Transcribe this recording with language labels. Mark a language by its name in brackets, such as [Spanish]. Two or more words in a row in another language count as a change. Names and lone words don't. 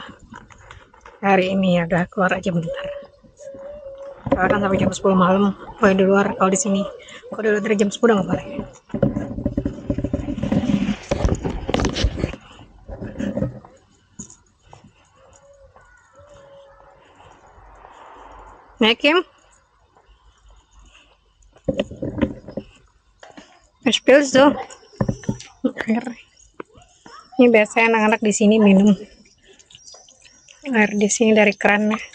[Indonesian] Hari ini ya udah keluar aja bentar. Soalnya kan sampai jam 10 malam boleh di luar kalau di sini. Kalau di luar dari jam 10 nggak boleh. Nah, Kim? [German] Was willst du? [Indonesian] Air. Ini biasanya anak-anak di sini minum air di sini dari kerannya.